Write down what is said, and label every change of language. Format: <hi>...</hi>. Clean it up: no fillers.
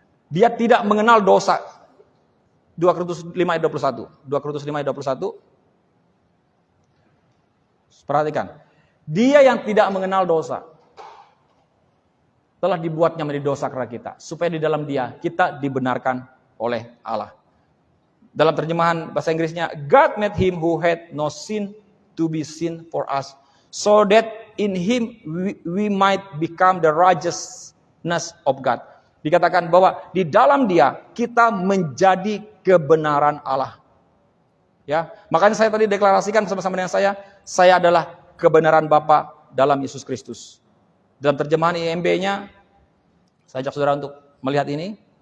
<id>Dia tidak mengenal dosa. 2 Korintus 5 ayat 21. 2 Korintus 5 ayat 21. Perhatikan. Dia yang tidak mengenal dosa telah dibuatnya menjadi dosa karena kita. Supaya di dalam dia kita dibenarkan oleh Allah. Dalam terjemahan bahasa Inggrisnya,</id> <en>God made him who had no sin to be sin for us. So that in him we might become the righteousness of God.</en> <id>Dikatakan bahwa di dalam dia kita menjadi kebenaran Allah. Ya, makanya saya tadi deklarasikan bersama-sama dengan saya adalah kebenaran Bapa dalam Yesus Kristus. Dalam terjemahan IMB-nya, saya ajak saudara untuk melihat ini.</id>